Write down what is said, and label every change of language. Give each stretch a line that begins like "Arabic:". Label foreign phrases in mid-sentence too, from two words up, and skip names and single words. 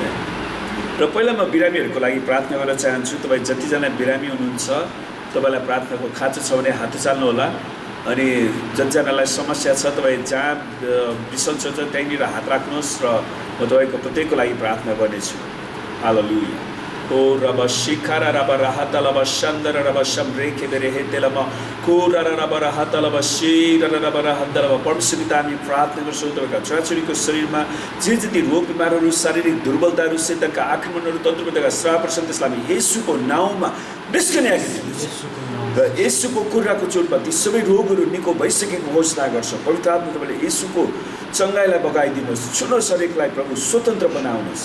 Nepali: र पहिला म बिरामीहरूको लागि प्रार्थना गर्न चाहन्छु। तपाईँ जतिजना बिरामी हुनुहुन्छ तपाईँलाई प्रार्थनाको खाँचो छ भने हात उचाल्नु होला। अनि जतिजनालाई समस्या छ तपाईँ जहाँ बिसन्चो छ त्यहीँनिर हात राख्नुहोस् र म तपाईँको प्रत्येकको लागि प्रार्थना गर्नेछु। हालेलुया। ओ रब शिखर रब राहत लब शंदर रब शमरेखे बेरेहे तेलम कोर रब राहत लब शीर रब राहत लब। परमेश्वर पिता, हामी प्रार्थना गर्छौँ तपाईँका छोराछोरीको शरीरमा जे जति रोग बिमारहरू, शारीरिक दुर्बलताहरू, शैतानका आक्रमणहरू, तन्त्रका श्रापहरू छन् त्यसलाई हामी येशूको नाउँमा निस्कने आज्ञा दिन्छौँ। र येशूको कुराको चोटमा ती सबै रोगहरू निको भइसकेको घोषणा गर्छौँ। पवित्र आत्मा तपाईँले येशूको चङ्गाइलाई बगाइदिनुहोस्, छुनो शरीरलाई प्रभु स्वतन्त्र बनाउनुहोस्।